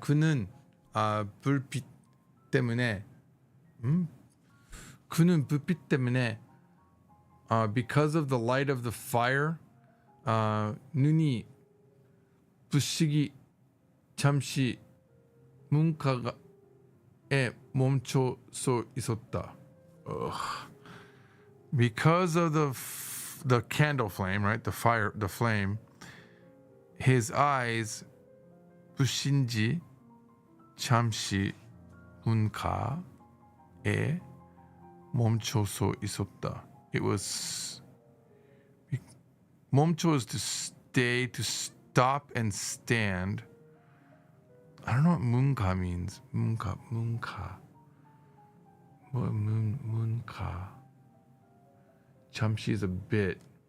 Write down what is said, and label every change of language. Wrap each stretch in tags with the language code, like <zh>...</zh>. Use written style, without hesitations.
<ko>그는 불빛 때문에 그는 불빛 때문에</ko> <en>because of the light of the fire</en> <ko>눈이 부시기 잠시 문가에 멈춰서 있었다.</ko> <en>Because of the candle flame, right? The flame, his eyes</en> <ko>부신지 잠시 문가에 멈춰서 있었다.</ko> <en>It was 멈춰 is to stay, to stop and stand. I don't know what 문가 means.</en> <ko>문가.</ko> <en>문가. 잠시 is a bit.</en>